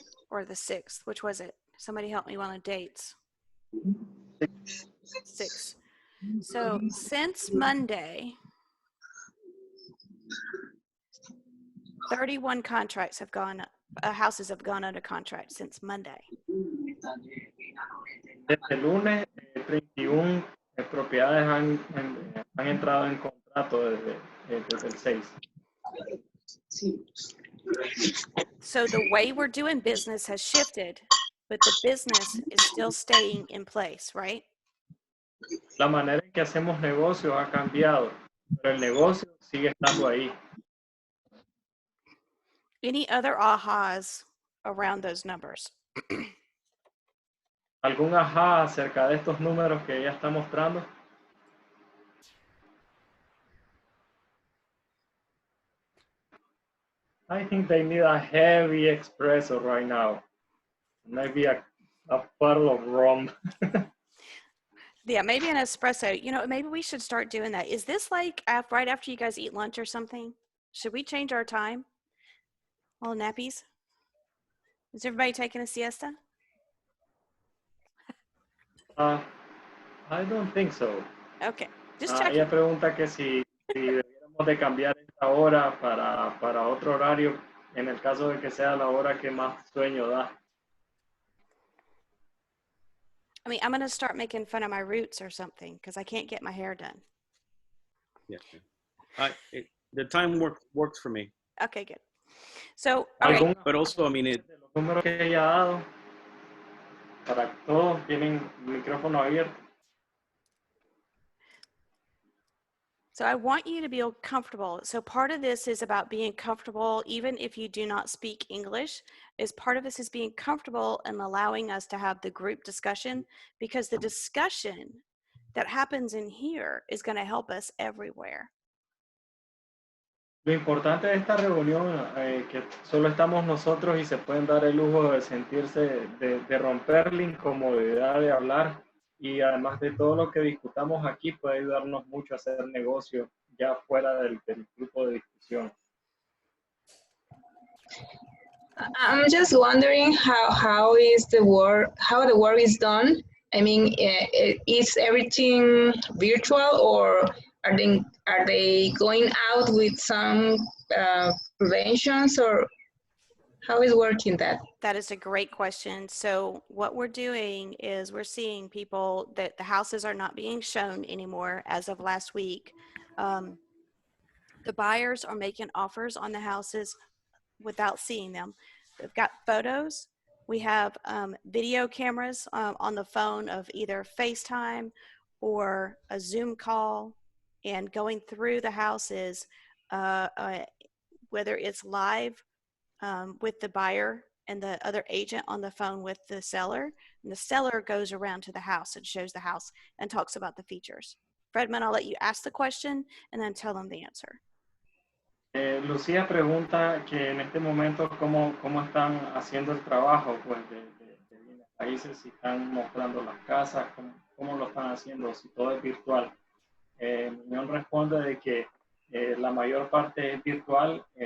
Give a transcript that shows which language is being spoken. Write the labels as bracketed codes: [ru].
[en] Or the 6th, which was it? Somebody help me on the dates. 6. So since Monday, 31 contracts have gone, houses have gone under contract since Monday. [es] Desde el lunes, 31 propiedades han entrado en contrato desde el 6. [en] So the way we're doing business has shifted, but the business is still staying in place, right? [es] La manera en que hacemos negocios ha cambiado, pero el negocio sigue estando ahí. [en] Any other ahas around those numbers? [es] ¿Algún ajá acerca de estos números que ella está mostrando? [en] I think they need a heavy espresso right now. Maybe a bottle of rum. Yeah, maybe an espresso. You know, maybe we should start doing that. Is this like right after you guys eat lunch or something? Should we change our time? All nappies? Is everybody taking a siesta? I don't think so. Okay, just checking. [es] Ella pregunta que si deberíamos de cambiar esta hora para otro horario, en el caso de que sea la hora que más sueño da. [en] I mean, I'm going to start making fun of my roots or something because I can't get my hair done. Yeah. The time works for me. Okay, good. So, all right. But also, I mean, [es] Los números que ella ha dado, para todos tienen micrófono abierto. [en] So I want you to be comfortable. So part of this is about being comfortable, even if you do not speak English, is part of this is being comfortable and allowing us to have the group discussion, because the discussion that happens in here is going to help us everywhere. [es] Lo importante de esta reunión, que solo estamos nosotros y se pueden dar el lujo de sentirse, de romper la incomodidad de hablar, y además de todo lo que discutamos aquí puede ayudarnos mucho a hacer negocio ya fuera del grupo de discusión. [en] I'm just wondering how is the work, how the work is done. I mean, is everything virtual, or are they going out with some preventions, or how is working that? That is a great question. So what we're doing is we're seeing people that the houses are not being shown anymore as of last week. The buyers are making offers on the houses without seeing them. They've got photos. We have video cameras on the phone of either FaceTime or a Zoom call, and going through the houses, whether it's live with the buyer and the other agent on the phone with the seller. And the seller goes around to the house and shows the house and talks about the features. Fredman, I'll let you ask the question and then tell them the answer. [es] Lucía pregunta que en este momento cómo están haciendo el trabajo pues, de bienes raíces, si están mostrando las casas, cómo lo están haciendo, si todo es virtual. Miñón responde de que la mayor parte es virtual.